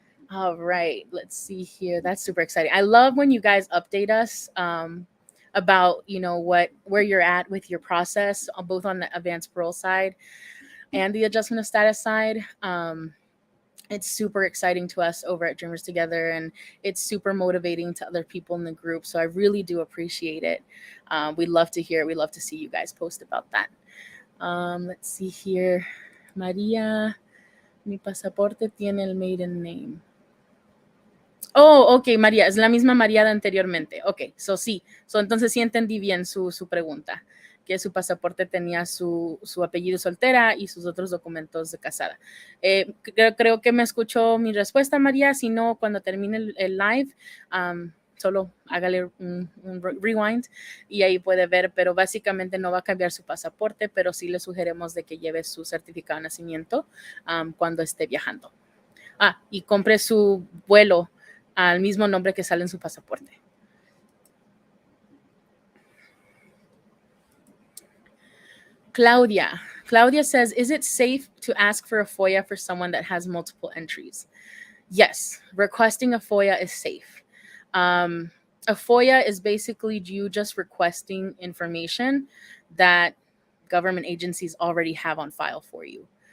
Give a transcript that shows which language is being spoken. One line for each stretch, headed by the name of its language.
English: All right, let's see here. That's super exciting. I love when you guys update us about where you're at with your process, both on the advanced parole side and the adjustment of status side. It's super exciting to us over at Dreamers Together, and it's super motivating to other people in the group. So I really do appreciate it. We love to hear it. We love to see you guys post about that. Let's see here. María.
Spanish: Mi pasaporte tiene el
English: maiden name.
Spanish: Oh, ok, María, es la misma María de anteriormente. Ok, sí. Entonces sí entendí bien su pregunta, que su pasaporte tenía su apellido soltera y sus otros documentos de casada. Creo que me escuchó mi respuesta, María. Si no, cuando termine el live, solo hágale un rewind y ahí puede ver, pero básicamente no va a cambiar su pasaporte, pero sí le sugerimos de que lleve su certificado de nacimiento cuando esté viajando. Y compre su vuelo al mismo nombre que sale en su pasaporte.
English: Claudia says, is it safe to ask for a FOIA for someone that has multiple entries? Yes, requesting a FOIA is safe. A FOIA is basically you just requesting information that government agencies already have on file for you.